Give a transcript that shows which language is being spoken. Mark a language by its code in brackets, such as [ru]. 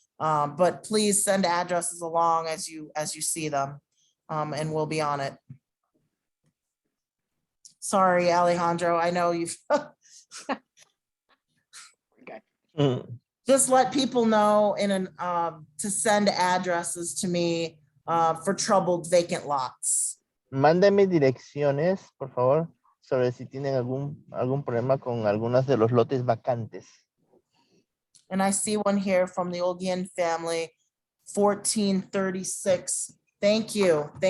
[en] But please send addresses along as you see them, and we'll be on it. Sorry, Alejandro, I know you've just let people know to send addresses to me for troubled vacant lots. [es] Mándenme direcciones, por favor, sobre si tienen algún problema con algunos de los lotes vacantes. [en] And I see one here from the Olguin family, 1436. Thank you.